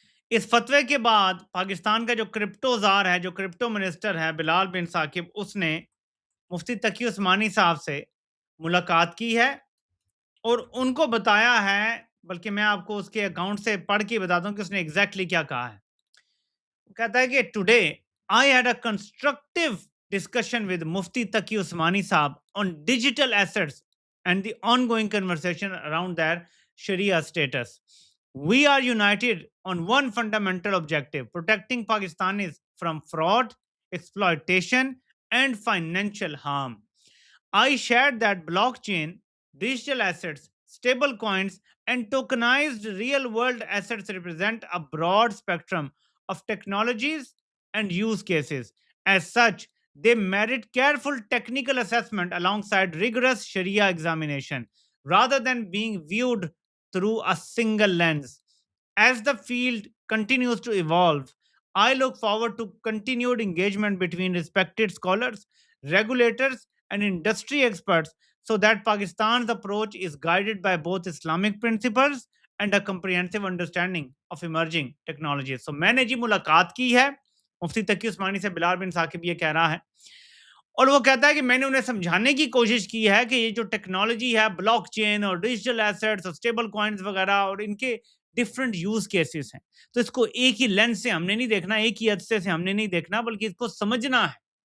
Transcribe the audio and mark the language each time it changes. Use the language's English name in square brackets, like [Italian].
[Urdu] اس فتوے کے بعد پاکستان کا جو کرپٹو زار ہے، جو کرپٹو منسٹر ہے بلال بن ثاقب، اس نے مفتی تقی عثمانی صاحب سے ملاقات کی ہے اور ان کو بتایا ہے، بلکہ میں آپ کو اس کے اکاؤنٹ سے پڑھ کے بتاتا ہوں کہ اس نے ایگزیکٹلی کیا کہا ہے. وہ کہتا ہے کہ [English] Today I had a constructive discussion with Mufti Taqi Usmani صاحب on digital assets and the ongoing conversation around their Shariah status. We are united on one fundamental objective: protecting Pakistanis from fraud, exploitation, and financial harm. I shared that blockchain, digital assets, stable coins, and tokenized real world assets represent a broad spectrum of technologies and use cases. As such, they merit careful technical assessment alongside rigorous Sharia examination rather than being viewed through a single lens. As the field continues to evolve, I look forward to continued engagement between respected scholars, regulators, and industry experts so that Pakistan's approach is guided by both Islamic principles and a comprehensive understanding of emerging technologies. So [Urdu] میں نے جی ملاقات کی ہے مفتی تقی عثمانی سے. بلال بن ثاقب یہ کہہ رہا ہے اور وہ کہتا ہے کہ میں نے انہیں سمجھانے کی کوشش کی ہے کہ یہ جو ٹیکنالوجی ہے، بلاک چین اور ڈیجیٹل ایسٹس اور اسٹیبل کوائنز وغیرہ، اور ان کے ڈفرینٹ یوز کیسز ہیں، تو اس کو ایک ہی لینس سے ہم نے نہیں دیکھنا، ایک ہی عدسے سے ہم نے نہیں دیکھنا، بلکہ اس کو سمجھنا ہے.